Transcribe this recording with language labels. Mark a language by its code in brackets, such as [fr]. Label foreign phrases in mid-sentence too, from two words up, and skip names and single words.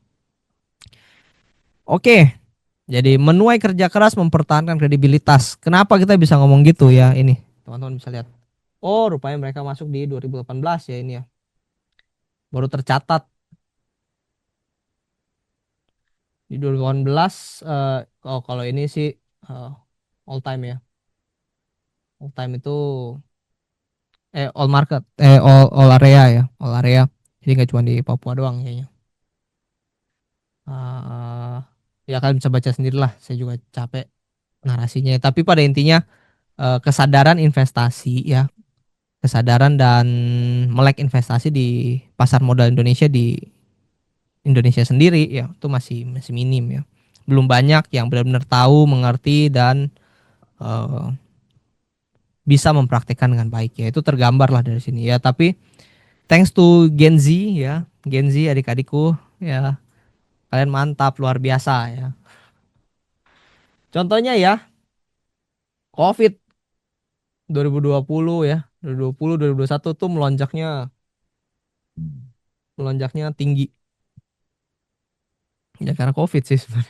[id] Oke, jadi menuai kerja keras mempertahankan kredibilitas. Kenapa kita bisa ngomong gitu ya ini? Teman-teman bisa lihat. Oh, rupanya mereka masuk di 2018 ya ini ya. Baru tercatat di 2018. Oh, kalau ini sih eh, [en] all time [id] ya. [en] All time itu all market, all area ya, all area. [id] Jadi nggak cuma di Papua doang kayaknya. Eh, ya kalian bisa baca sendiri lah. Saya juga capek narasinya. Tapi pada intinya kesadaran investasi ya, kesadaran dan melek investasi di pasar modal Indonesia, di Indonesia sendiri ya itu masih masih minim ya. Belum banyak yang benar-benar tahu, mengerti dan eh, bisa mempraktekkan dengan baik ya. Itu tergambar lah dari sini ya. Tapi [en] thanks to Gen Z [id] ya, Gen Z adik-adikku ya, kalian mantap luar biasa ya. Contohnya ya, COVID 2020 ya, 2020 2021 tuh melonjaknya tinggi ya karena COVID sih sebenarnya.